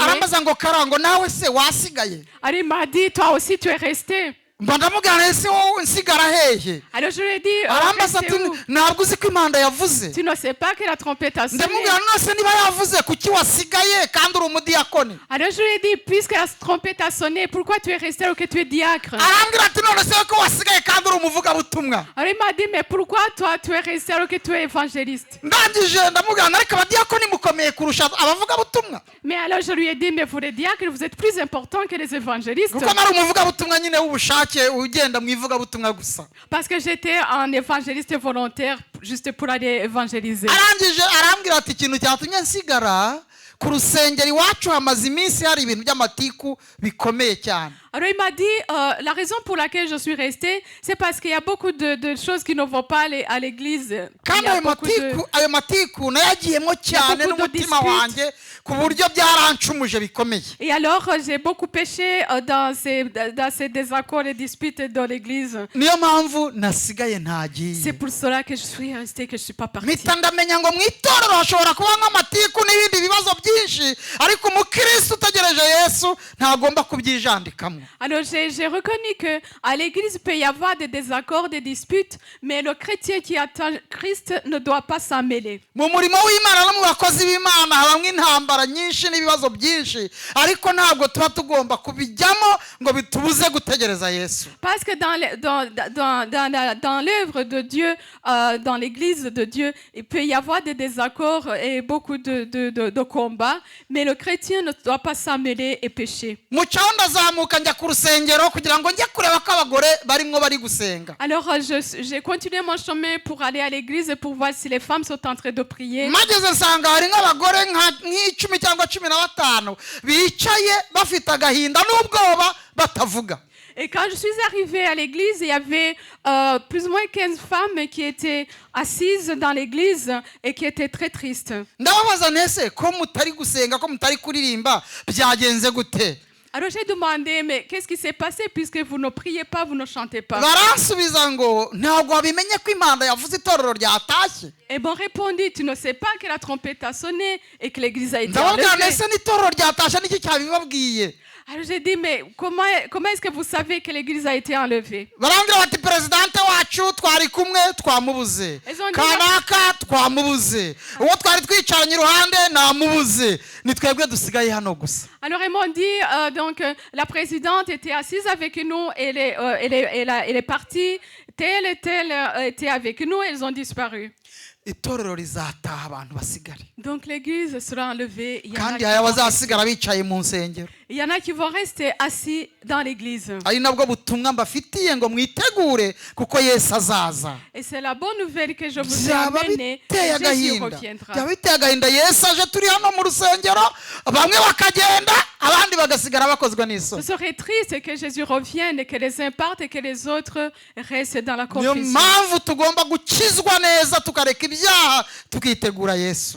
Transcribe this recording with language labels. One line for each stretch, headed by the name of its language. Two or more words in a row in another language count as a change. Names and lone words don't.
Kinyarwanda: arambaza ngo karango nawe se wasigaye
French: alors il m'a dit, toi aussi tu es resté.
Kinyarwanda: mba ndamubwira ese wowe nsigara hehe
French: Alors je lui ai dit,
Kinyarwanda: arambaza
French: resté
Kinyarwanda: ati
French: où?
Kinyarwanda: ntabwo uzi ko impanda yavuze.
French: Tu ne sais pas que la trompette a sonné.
Kinyarwanda: ndamubwira nose niba yavuze kuki wasigaye kandi uri umudiyakoni.
French: Alors je lui ai dit, puisque la trompette a sonné, pourquoi tu es resté alors que tu es diacre?
Kinyarwanda: arambwira ati none se ko wasigaye kandi uri umuvugabutumwa.
French: Alors il m'a dit, mais pourquoi toi tu es resté alors que tu es évangéliste?
Kinyarwanda: ndangije ndamubwira ariko abadiyakoni mukomeye kurusha abavugabutumwa
French: Mais alors je lui ai dit, mais vous les diacres, vous êtes plus importants que les évangélistes.
Kinyarwanda: kuko nari umuvugabutumwa nyine w'ubushake ugenda mu ivugabutumwa gusa.
French: Parce que j'étais un évangéliste volontaire juste pour aller évangéliser.
Kinyarwanda: arangije arambwira ati ikintu cyatumye nsigara ku rusengero iwacu hamaze iminsi hari ibintu by'amatiku bikomeye cyane.
French: Alors il m'a dit, la raison pour laquelle je suis restée, c'est parce qu'il y a beaucoup de choses qui ne vont pas à l'église. Il
Kinyarwanda: kandi
French: y a beaucoup de...
Kinyarwanda: ayo matiku nayagiyemo cyane
French: beaucoup de
Kinyarwanda: n'umutima
French: disputes.
Kinyarwanda: wanjye ku buryo byarancumuje bikomeye.
French: Et alors j'ai beaucoup péché dans ces désaccords et disputes dans l'église.
Kinyarwanda: niyo mpamvu nasigaye
French: C'est
Kinyarwanda: ntagiye.
French: pour cela que je suis restée, que je ne suis pas partie.
Kinyarwanda: mpita ndamenya ngo mu itorero hashobora kuba nk'amatiku n'ibindi bibazo byinshi ariko umukristo utegereje Yesu ntagomba kubyijandikamo.
French: Alors j'ai reconnu qu'à l'église il peut y avoir des désaccords, des disputes, mais le chrétien qui attend Christ ne doit pas s'en mêler.
Kinyarwanda: mu murimo w'Imana no mu bakozi b'Imana habamo intambara nyinshi n'ibibazo byinshi ariko ntabwo tuba tugomba kubijyamo ngo bitubuze gutegereza Yesu.
French: Parce que dans l'œuvre de Dieu, dans l'église de Dieu, il peut y avoir des désaccords et beaucoup de combats, mais le chrétien ne doit pas s'en mêler et pécher.
Kinyarwanda: mu cyaho ndazamuka njya ku rusengero kugira ngo njye kureba ko abagore barimo bari gusenga.
French: Alors j'ai continué mon chemin pour aller à l'église et pour voir si les femmes sont en train de prier.
Kinyarwanda: mageze nsanga hari nk'abagore nk'icumi cyangwa 15 bicaye bafite agahinda n'ubwoba batavuga.
French: Et quand je suis arrivée à l'église, il y avait plus ou moins 15 femmes qui étaient assises dans l'église et qui étaient très tristes.
Kinyarwanda: ndababaza ntese ko mutari gusenga ko mutari kuririmba byagenze gute.
French: Alors j'ai demandé, mais qu'est-ce qui s'est passé puisque vous ne priez pas, vous ne chantez pas?
Kinyarwanda: baransubiza ngo ntabwo wabimenye ko impanda yavuze itorero ryatashye.
French: Et bon répondit, tu ne sais pas que la trompette a sonné et que l'église a été
Kinyarwanda: ndababwira
French: enlevée.
Kinyarwanda: ntese n'itorero ryatashye n'iki cyabibabwiye.
French: Alors j'ai dit, mais comment est-ce que vous savez que l'église a été enlevée?
Kinyarwanda: barambwira bati perezidante wacu twari kumwe twamubuze
French: Elles ont dit-
Kinyarwanda: kanaka twamubuze uwo twari twicaranye iruhande namubuze ni twebwe dusigaye hano gusa.
French: Alors ils m'ont dit, la présidente était assise avec nous, elle est partie, telle et telle était avec nous, elles ont disparu.
Kinyarwanda: itorero rizataha abantu basigare
French: Donc l'église sera enlevée.
Kinyarwanda: kandi hari abazasigara bicaye mu nsengero.
French: Il y en a qui vont rester assis dans l'église.
Kinyarwanda: ari nabwo butumwa mbafitiye ngo mwitegure kuko Yesu azaza.
French: Et c'est la bonne nouvelle que je vous ai
Kinyarwanda: byaba
French: amenée.
Kinyarwanda: biteye
French: Jésus
Kinyarwanda: agahinda
French: reviendra.
Kinyarwanda: byaba biteye agahinda Yesu aje turi hano mu rusengero bamwe bakagenda abandi bagasigara bakozwe
French: Ce
Kinyarwanda: n'isoni.
French: serait triste que Jésus revienne et que les uns partent et que les autres restent dans la
Kinyarwanda: niyo
French: confusion.
Kinyarwanda: mpamvu tugomba gukizwa neza tukareka ibyaha tukitegura Yesu.